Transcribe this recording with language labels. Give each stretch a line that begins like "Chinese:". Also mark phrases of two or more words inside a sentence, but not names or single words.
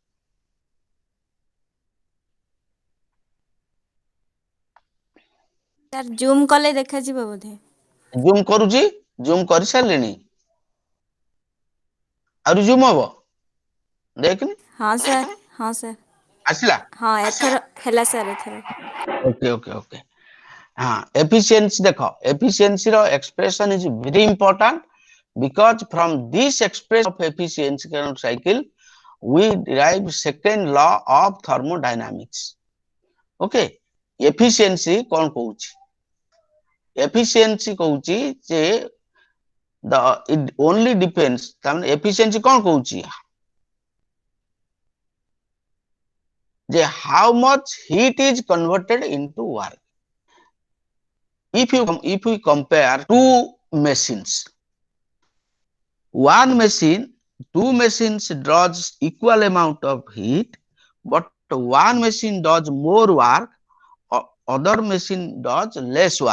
Odia: ସାର୍ ଜୁମ୍ କଲେ ଦେଖାଯିବ ବୋଧେ। ଜୁମ୍ କରୁଛି, ଜୁମ୍ କରିସାରିଲିଣି। ଆହୁରି ଜୁମ୍ ହବ, ଦେଖନି। ହଁ ସାର୍, ହଁ ସାର୍, ଆସିଲା? ହଁ ଏଥର ହେଲା ସାର୍, ଏଥର।
English: okay okay okay. efficiency ଦେଖ, efficiency ର expression is very important, because from this expression of efficiency cycle we derive second law of thermodynamics. Okay, efficiency
Odia: କଣ କହୁଛି?
English: efficiency
Odia: କହୁଛି ଯେ
English: it only depends
Odia: ତାମାନେ efficiency କଉଣ କହୁଛି ଯେ
English: how much heat is converted into work. If we compare two machines, two machines draws equal amount of heat, but one machine does more work, other machine does less work.